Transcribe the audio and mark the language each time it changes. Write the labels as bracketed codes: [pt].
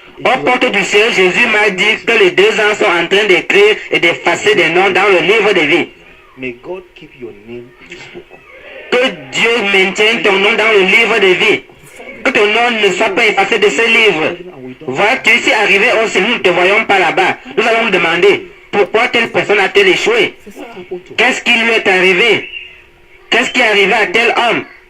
[fr] Aux portes du ciel, Jésus m'a dit que les 2 ans sont en train d'écrire et d'effacer des noms dans le livre de vie. [en] May God keep your name in His book. [fr] Que Dieu maintienne ton nom dans le livre de vie. Que ton nom ne soit pas effacé de ce livre. Vois-tu, si arrivé au ciel, nous ne te voyons pas là-bas. Nous allons nous demander, pourquoi telle personne a-t-elle échoué? C'est ça. Qu'est-ce qui lui est arrivé? Qu'est-ce qui est arrivé à tel homme?